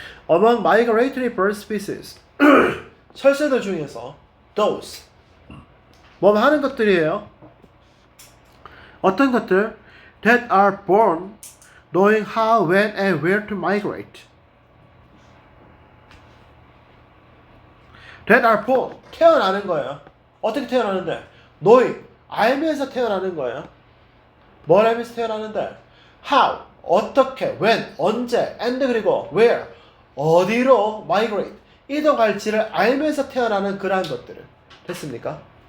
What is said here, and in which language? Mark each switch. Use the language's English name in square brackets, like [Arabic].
[English] Among migratory bird species [Korean] 철새들 중에서 [English] those [Korean] 뭐 하는 것들이에요? 어떤 것들? [English] That are born knowing how, when, and where to migrate. [Korean] That are born 태어나는 거예요. 어떻게 태어나는데? knowing 알면서 태어나는 거예요. 뭘 알면서 태어나는데? How 어떻게, when 언제, and 그리고 where 어디로 migrate 이동할지를 알면서 태어나는 그러한 것들을 됐습니까?